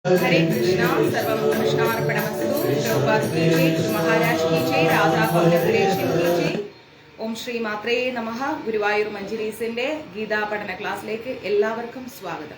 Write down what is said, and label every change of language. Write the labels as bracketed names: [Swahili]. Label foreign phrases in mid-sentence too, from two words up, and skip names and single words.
[Sanskrit] हरे कृष्णा सर्वं कृष्णार्पणमस्तु। [Hindi] प्रभुपाद की जय, गुरु महाराज की जय, राधा पौर्णपुरेशन की जय. [Sanskrit] ഓം ശ്രീ മാത്രേ നമഃ. [Malayalam] ഗുരുവായൂർ മഞ്ജരീസിന്റെ ഗീതാ പഠന ക്ലാസ്സിലേക്ക് എല്ലാവർക്കും സ്വാഗതം.